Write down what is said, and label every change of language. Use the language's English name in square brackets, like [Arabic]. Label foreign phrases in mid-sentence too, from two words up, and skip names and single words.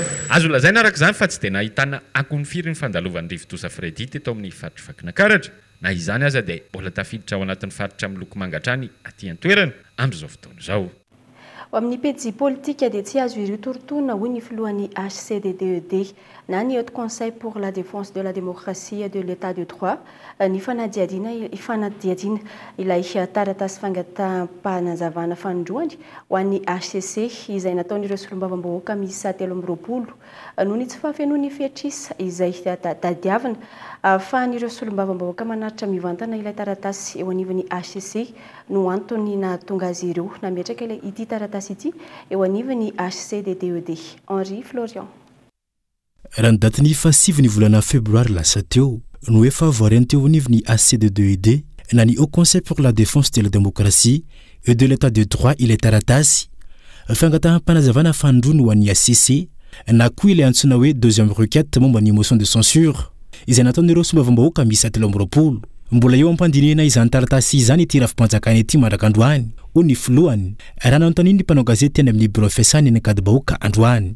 [Malagasy] Azo lazaina araka izany fa tsy dia nahitana akony firy ny fandalovan'ny Rivotoza Fredy teto amin'ny faritra Vakinankaratra. Na izany aza dia mbola tafiditra ao anatin'ny faritra miloko mangatrany aty an-toerana amin'izao fotoana izao. Amin'ny pejy politika dia tsy azo ireo torotona hoy ny filohan'ny HCDDED na ny Haut Conseil pour la défense de la démocratie et de l'état de droit ny fanadihadiana ilay taratasy fangataham-panazavana fanindroany ho an'ny HCC izay nataon'ireo solombavam-bahoaka miisa 320 noho ny tsy fahafenoan'ny fiatrisa izay tadiavina ahafahan'ireo solombavam-bahoaka manaritra mivantana ilay taratasy eo anivon'ny HCC no antony nahatonga azy ireo nametraka ilay ity taratasy ity eo anivon'ny HCDDED. Henri Florian. Raha ny datin'ny fahasivy volana febroary lasa teo no efa voariany teo anivon'ny HCDDED na ny Haut Conseil pour la défense de la démocratie et de l'état de droit ilay taratasy fangataham-panazavana fanindroany ho an'ny HCC na koa ilay antsoina hoe [French] deuxième requête [Malagasy] momba ny [French] motion de censure [Malagasy] izay nataon'ireo solombavam-bahoaka miisa 320. Mbola eo ampandinihana izany taratasy izany ity rafi-panjakana ity mandrak'androany ho ny filohany raha nanontaniany ny mpanao gazety teny amin'ny bureau fiasany ny ankady-bahoaka androany.